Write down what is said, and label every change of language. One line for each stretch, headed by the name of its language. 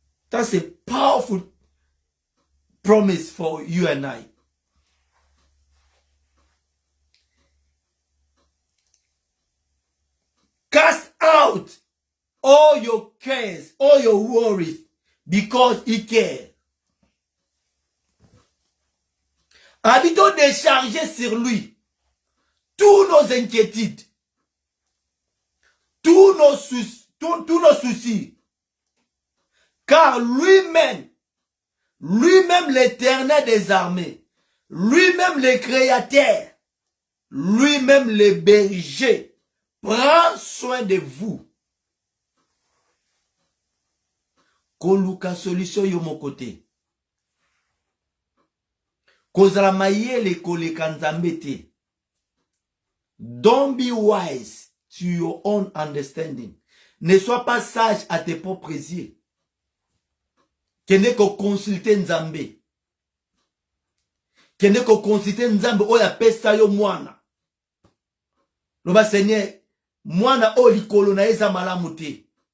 English: That's a powerful promise for you and I. Cast out all your cares, all your worries, because he cares.
French: Habitons décharger sur lui tous nos inquiétudes, tous nos soucis, car lui-même l'Éternel des armées, lui-même le Créateur, lui-même le berger, prend soin de vous.
Lingala: Koluka solution yo
French: mon côté.
Lingala: kozala mayele koleka nzambe te.
English: Don't be wise to your own understanding.
French: Ne sois pas sage à tes propres yeux.
Lingala: Kende ko consulter nzambe. Kende ko consulter nzambe oya pesa yo mwana. Loba Seigneur, mwana o likolo na eza malamu te.